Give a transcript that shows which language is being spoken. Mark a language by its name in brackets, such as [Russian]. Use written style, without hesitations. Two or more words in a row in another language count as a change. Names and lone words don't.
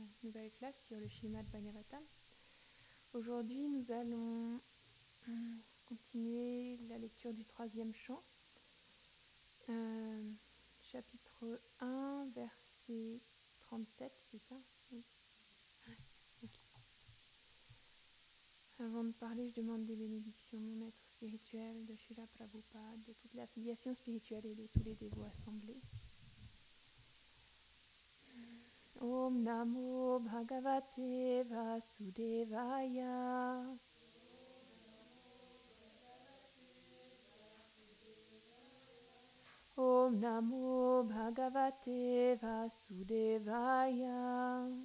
[French] nouvelle classe sur le Śrīmad Bhagavatam. Aujourd'hui, nous allons continuer la lecture du 3e chant, chapitre 1, verset 37, c'est ça? Oui. Okay. Avant de parler, je demande des bénédictions de mon maître spirituel, de Srila Prabhupada, de toute l'affiliation spirituelle et de tous les dévots assemblés. [Sanskrit] ॐ नमो भगवते वासुदेवाय. ॐ नमो भगवते वासुदेवाय.